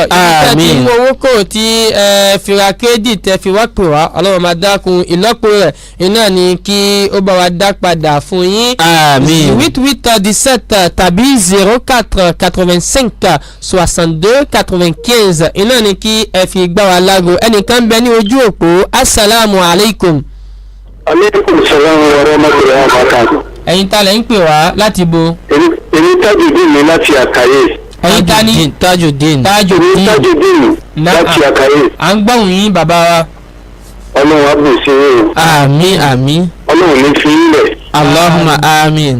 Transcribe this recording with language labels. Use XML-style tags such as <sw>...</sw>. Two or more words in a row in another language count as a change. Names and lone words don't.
<yo>ìdíkẹ́ tí mú owó kò tí fira kéèdì tẹ́ fi wá pè wá ọlọ́run máa dákun ìlọ́po rẹ̀ iná ni kí ó bá wa dá padà fún yín. àmín. 8817 tàbí 04 85 62 95 iná ni kí ẹ fi gbá wa lágo. ẹnìkan bẹ ní ojú òpó.</yo> <ar>السلام عليكم. وعليكم السلام ورحمة الله وبركاته.</ar> <yo>ẹ̀yin ta lẹ̀ ń pè wá láti bo. èmi Tajudeen mi láti Àkàyè. ẹ̀yin ta ni Tajudeen. èmi Tajudeen láti Àkàyè. à ń gbọ́hùn yín bàbá wa. ọlọ́run abùn sí i. àmín àmín. ọlọ́run ní fi ilẹ̀. Allahumma àmín.</yo>